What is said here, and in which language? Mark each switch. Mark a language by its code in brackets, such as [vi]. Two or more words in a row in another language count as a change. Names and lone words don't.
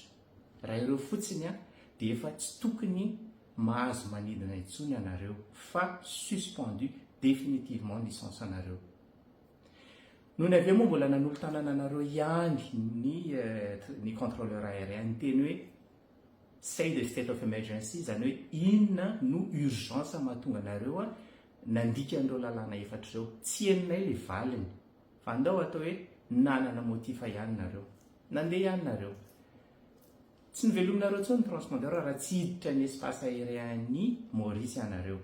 [mg] Raha ireo fotsiny dia efa tsy tokony mahazo manidina intsony anareo fa [fr] suspendu définitivement licence [mg] anareo. Noho ny avy eo moa mbola nanolo tanana anareo ihany ny [fr] contrôleur aérien [mg] teny hoe [en] say the state of emergency, [mg] izany hoe inona no urgence mahatonga anareo nandika an'ireo lalàna efatra ireo. Tsy heninay ilay valiny fa andao atao hoe nanana motifa ihany nareo, nandeha ihany nareo. Tsy nivelominareo intsony ny transpondeur raha tsy hiditra ny [fr] espace aérien'ny [mg] Maorisy anareo.